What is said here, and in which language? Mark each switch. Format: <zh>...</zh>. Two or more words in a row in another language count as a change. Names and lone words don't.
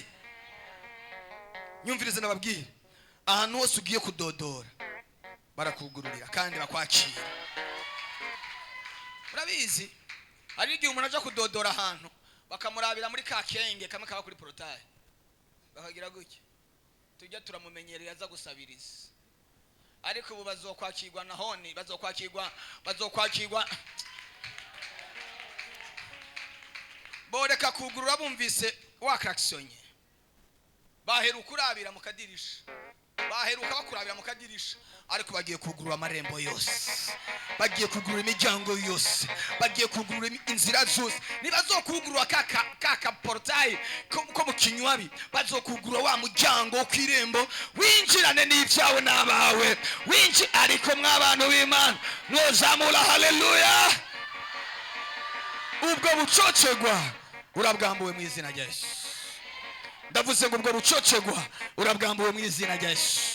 <rn>Nyumvirize nababwire, ahantu hose ugiye kudodora barakugururira kandi bakwakira. Murabizi, hari igihe umuntu aja kudodora ahantu bakamurabira muri ka kenge kamwe kaba kuri portail, bakagira gutya, tujya turamumenyereye aza gusabiriza. Ariko ubu bazokwakirwa nahone, bazokwakirwa boreka kugurura bumvise wakraksonye. Baheruka kurabira mu kadirisha, baheruka bakurabira mu kadirisha, ariko bagiye kugurura amarembo yose. bagiye kugurura imiryango yose, bagiye kugurura inzira zose. Ntibazokugurura ka portail ko mu kinywabi, bazokugurura wa muryango wo kw'irembo, winjirane n'ibyawe n'abawe, ariko mw'abantu b'Imana mwozamura haleluya. Ubwo bucocegwa urabwambuwe mu izina rya Yesu. Ndavuze ngo ubwo bucocegwa urabwambuwe mu izina rya Yesu.</rn>